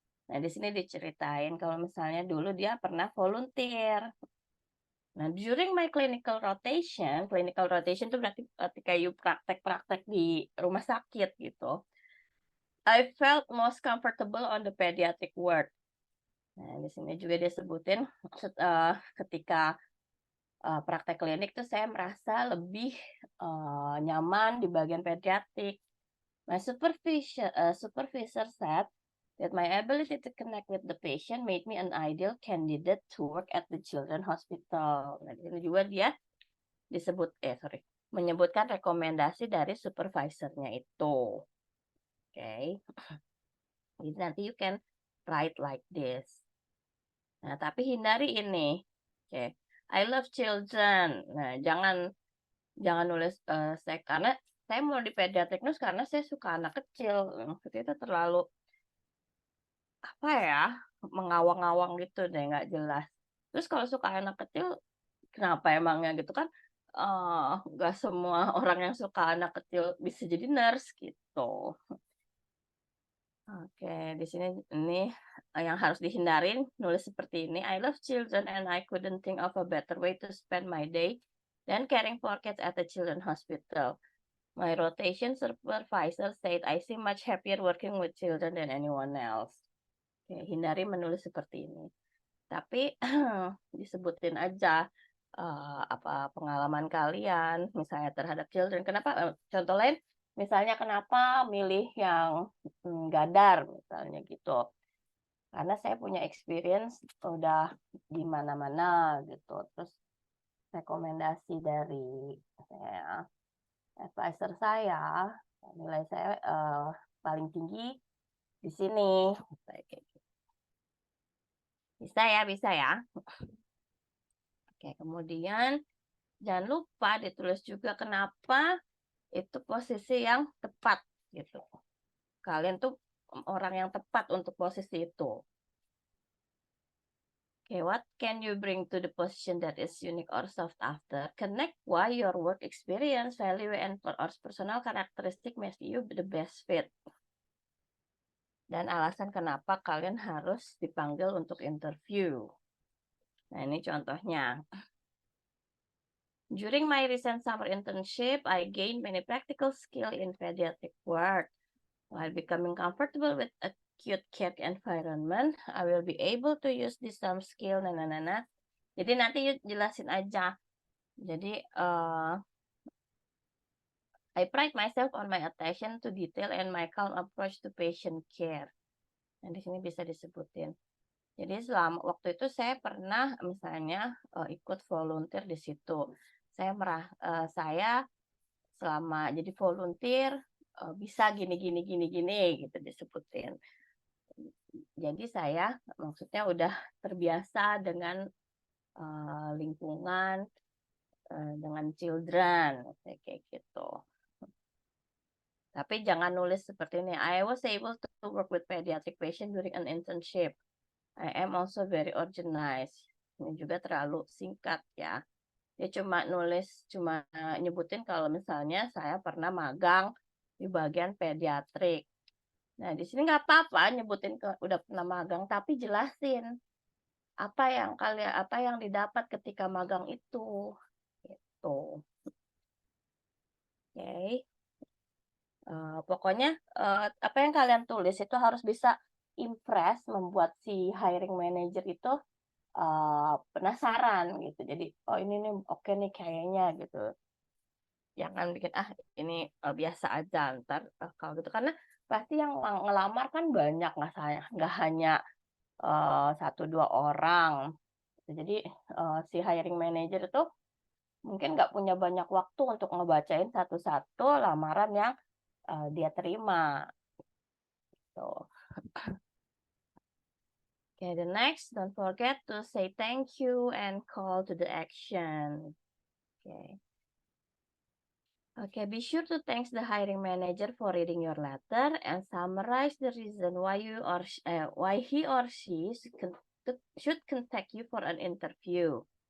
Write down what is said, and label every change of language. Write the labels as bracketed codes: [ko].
[id] Nah, di sini diceritain kalau misalnya dulu dia pernah volunteer. Nah, [en] during my clinical rotation [id] itu berarti ketika you praktek-praktek di rumah sakit gitu. [en] I felt most comfortable on the pediatric ward. [id] Nah, di sini juga dia sebutin ketika praktek klinik tuh saya merasa lebih nyaman di bagian pediatrik. [en] My supervisor said that my ability to connect with the patient made me an ideal candidate to work at the children hospital. [id] Nah, itu juga dia menyebutkan rekomendasi dari supervisornya itu. Oke. Jadi nanti [en] you can write like this. [id] Nah, tapi hindari ini. Oke. [en] I love children. [id] Nah, jangan nulis saya karena saya mau di pediatric nurse karena saya suka anak kecil. Maksudnya itu terlalu apa ya, mengawang-awang gitu deh, nggak jelas. Terus kalau suka anak kecil, kenapa emangnya gitu kan, nggak semua orang yang suka anak kecil bisa jadi nurse gitu. Oke, di sini ini yang harus dihindarin nulis seperti ini, [en] I love children and I couldn't think of a better way to spend my day than caring for kids at the children hospital. My rotation supervisor said I seem much happier working with children than anyone else. [id] Oke, hindari menulis seperti ini. Tapi disebutin aja, apa pengalaman kalian misalnya terhadap children. Kenapa contoh lain misalnya kenapa milih yang, Gadar misalnya gitu. Karena saya punya experience udah di mana-mana gitu, terus rekomendasi dari advisor saya, nilai saya, paling tinggi di sini, kayak gitu. Bisa ya. Oke, kemudian jangan lupa ditulis juga kenapa itu posisi yang tepat gitu. Kalian tuh orang yang tepat untuk posisi itu. [en] Okay, what can you bring to the position that is unique or sought after? Connect why your work experience, value, and or personal characteristic makes you the best fit. [id] Dan alasan kenapa kalian harus dipanggil untuk interview. Nah, ini contohnya. [en] During my recent summer internship, I gained many practical skills in pediatric work. While becoming comfortable with acute care environment, I will be able to use this some skill. [id] Jadi nanti jelasin aja. [en] Jadi I pride myself on my attention to detail and my calm approach to patient care. [id] Nah, di sini bisa disebutin. Jadi selama waktu itu saya pernah misalnya ikut volunteer di situ. Saya selama jadi volunteer bisa gini gini gini gini gitu disebutin. Jadi saya maksudnya udah terbiasa dengan lingkungan dengan children, kayak gitu. Tapi jangan nulis seperti ini. [en] I was able to work with pediatric patient during an internship. I am also very organized. [id] Ini juga terlalu singkat ya. Dia cuma nyebutin kalau misalnya saya pernah magang di bagian pediatrik. Nah, di sini nggak apa-apa nyebutin udah pernah magang, tapi jelasin apa yang didapat ketika magang itu. Gitu. Oke. Pokoknya apa yang kalian tulis itu harus bisa impress, membuat si hiring manager itu penasaran gitu. Jadi, oh ini nih oke nih kayaknya gitu. Jangan bikin ini biasa aja ntar kalau gitu, karena pasti yang ngelamar kan banyak, nggak hanya 1-2 orang. Jadi si hiring manager itu mungkin nggak punya banyak waktu untuk ngebacain satu-satu lamaran yang dia terima. [en] So, okay, the next, don't forget to say thank you and call to the action. Okay. Okay, be sure to thank the hiring manager for reading your letter and summarize the reason why he or she should contact you for an interview.